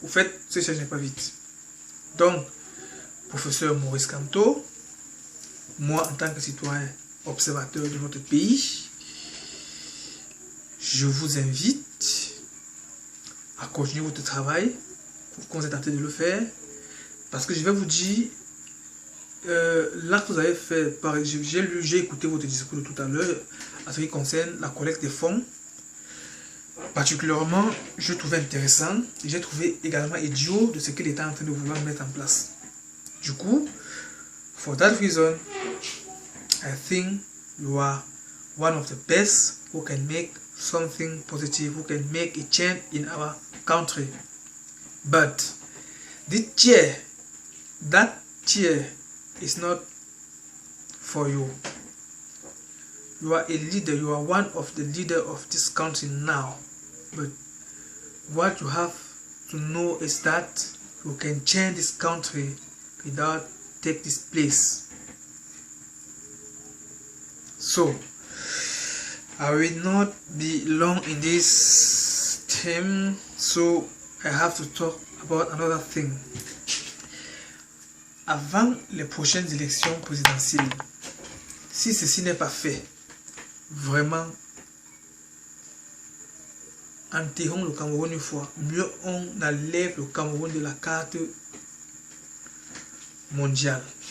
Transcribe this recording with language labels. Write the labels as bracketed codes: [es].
[fr] Au fait, ce siège n'est pas vide. Donc, professeur Maurice Kamto, moi en tant que citoyen observateur de notre pays, je vous invite à continuer votre travail comme vous êtes en train de le faire, parce que je vais vous dire, là que vous avez fait, j'ai écouté votre discours de tout à l'heure à ce qui concerne la collecte des fonds. Particulièrement, je trouvais intéressant et j'ai trouvé également idiot de ce qu'il était en train de vouloir mettre en place. Du coup, [en] for that reason, I think you are one of the best who can make something positive, who can make a change in our country. But this chair, that chair is not for you. You are a leader, you are one of the leaders of this country now. But what you have to know is that you can change this country without take this place. So, I will not be long in this theme, so I have to talk about another thing. [fr] Avant les prochaines élections présidentielles, si ceci n'est pas fait, vraiment, enterrons le Cameroun une fois. Mieux on enlève le Cameroun de la carte mondiale.